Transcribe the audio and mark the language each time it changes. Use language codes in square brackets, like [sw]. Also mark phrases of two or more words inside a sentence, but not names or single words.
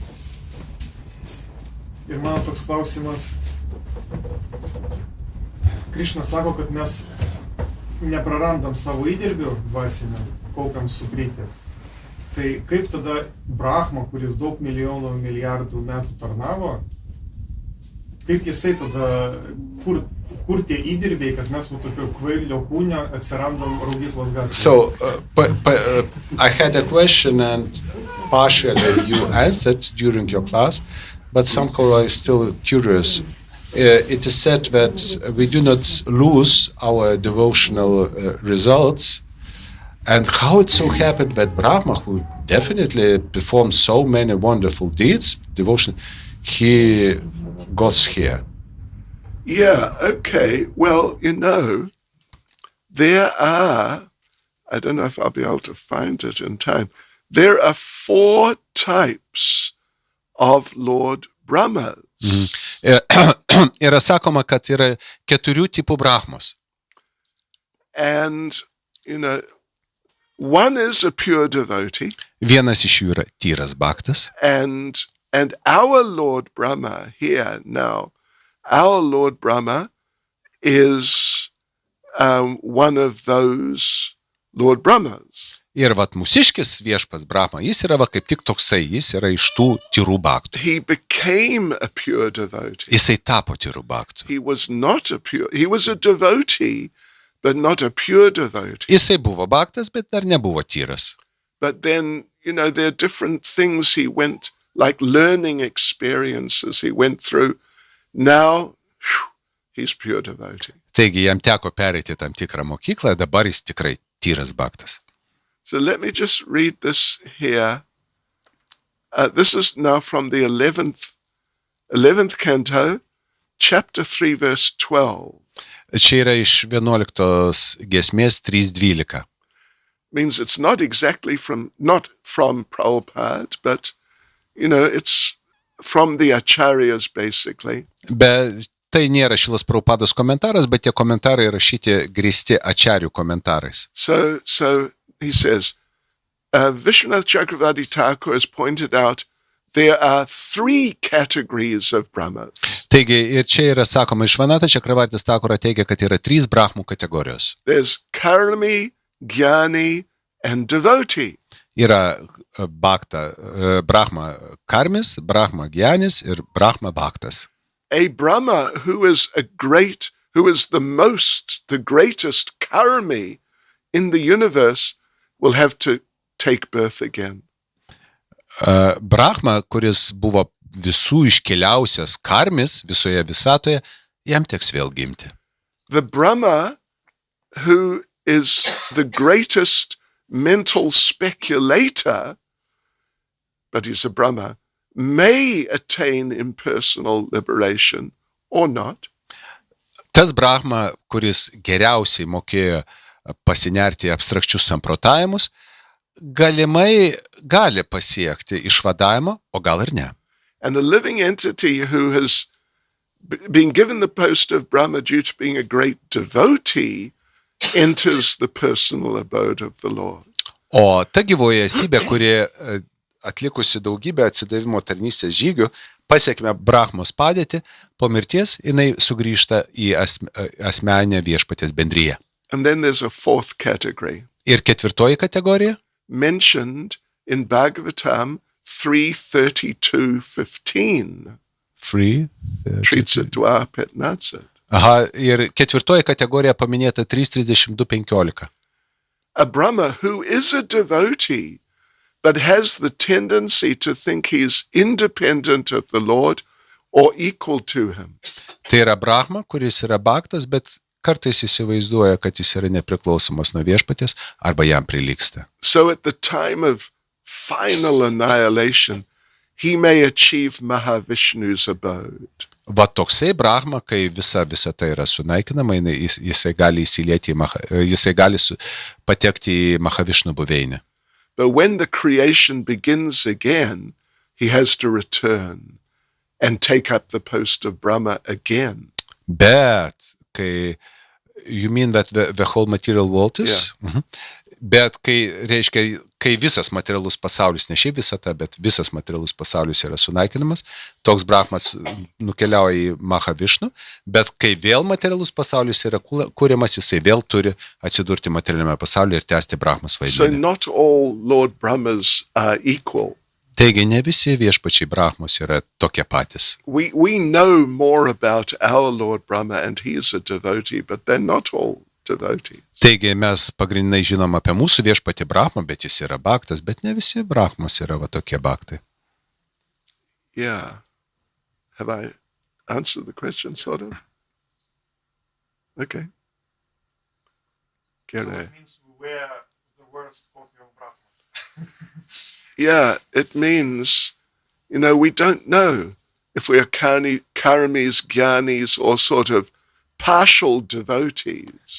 [lt] Ir mano toks klausimas, Krišna sako, kad mes neprarandam savo įdirbio dvasinio, kaupiam sukrytę. Tai kaip tada Brahma, kuris daug milijonų, milijardų metų tarnavo, kaip jisai tada, kur tie įdirbiai, kad mes tokio kvailio kūnio atsirandam raugyklos gatvėje? [en] So, I had a question and partially you answered during your class, but somehow I'm still curious. It is said that we do not lose our devotional results, and how it so happened that Brahma, who definitely performed so many wonderful deeds, devotion, he got here. Yeah, okay. Well, there are, I don't know if I'll be able to find it in time, there are 4 types of Lord Brahmas. [lt] Yra sakoma, kad yra 4 tipų Brahmos. [en] And, one is a pure devotee. [lt] Vienas iš jų yra tyras bhaktas. [en] And our Lord Brahma here now, our Lord Brahma is one of those Lord Brahmas. [lt] Ir vat mūsiškis viešpats Brahma, jis yra kaip tik toksai, jis yra iš tų tyrų bhaktų. [en] He became a pure devotee. [lt] Jisai tapo tyrų bhaktų. [en] He was a devotee, but not a pure devotee. [lt] Jisai buvo bhaktas, bet dar nebuvo tyras. [en] But then, there are different things he went, like learning experiences he went through. Now, he's pure devotee. [lt] Taigi, jam teko pereiti tam tikrą mokyklą, dabar jis tikrai tyras bhaktas. [en] So let me just read this here. This is now from the 11th canto, chapter 3, verse 12. [lt] Čia yra iš 11 giesmės 3.12. [en] Means it's not from Prabhupada, but, it's from the acharyas, basically. [lt] Bet tai nėra Šilos Prabhupados komentaras, bet tie komentarai rašyti grįsti ačarių komentarais. [en] So he says, Vishwanath Chakravarti Thakur has pointed out there are 3 categories of Brahmas. [lt] Taigi, ir čia yra sakoma, Vishwanath Chakravartis Thakura teigia, kad yra 3 brahmų kategorijos. [en] There's karmi, jnani, and devotee. [lt] Yra Brahma karmis, Brahma gyanis ir Brahma bhaktas. [en] A Brahma who is the greatest karmi in the universe will have to take birth again. [lt] Brahma, kuris buvo visų iškiliausias karmis visoje visatoje, jam teks vėl gimti. [en] The Brahma who is the greatest mental speculator, but he's a Brahma, may attain impersonal liberation or not. [lt] Tas Brahma, kuris geriausiai mokėjo pasinerti į abstrakčius samprotavimus, galimai gali pasiekti išvadavimo, o gal ir ne. [en] And the living entity who has been given the post of Brahma due to being a great devotee enters the personal abode of the Lord. [lt] O ta gyvoji esybė, kuri atlikusi daugybę atsidavimo tarnystės žygių, pasiekime Brahmos padėtį, po mirties jinai sugrįžta į asmeninę viešpaties bendriją. [en] And then there's a 4th category. [lt] Ir 4 kategorija, [en] mentioned in Bhagavatam 3:32:15. Free. Treats it dwa petnatsit. [lt] Aha, ir ketvirtoji kategorija paminėta 3.32.15. [en] A Brahma who is a devotee, but has the tendency to think he's independent of the Lord or equal to him. [lt] Tai yra Brahma, kuris yra baktas, bet kartais įsivaizduoja, kad jis yra nepriklausomas nuo viešpaties arba jam prilygsta. [en] So at the time of final annihilation, he may achieve Mahavishnu's abode. [lt] Va toksai Brahma, kai visa tai yra sunaikinama, jisai gali įsilieti, jisai gali patekti į Mahavišnų buveinę. [en] But when the creation begins again, he has to return and take up the post of Brahma again. [lt] Bet, kai, [en] you mean that the whole material world is? Yeah. Mhm. [lt] Bet kai visas materialus pasaulis, ne šiaip visata, bet visas materialus pasaulis yra sunaikinamas, toks Brahmas nukeliauja į Mahavišnu, bet kai vėl materialus pasaulis yra kūriamas, jisai vėl turi atsidurti materialiame pasaulyje ir tęsti Brahmas vaidmenį. [en] So not all Lord Brahmas are equal. [lt] Taigi ne visi viešpačiai Brahmos yra tokie patys. [en] We know more about our Lord Brahma and he is a devotee, but they're not all devotees. [lt] Taigi mes pagrindinai žinom apie mūsų viešpatį Brahmą, bet jis yra baktas, bet ne visi Brahmos yra va tokie baktai. [en] Yeah. Have I answered the question, sort of? Okay. So Kere. it means we're the worst copy of Brahmas. Yeah, it means, we don't know if we are karamis, gyanis, or sort of partial devotees.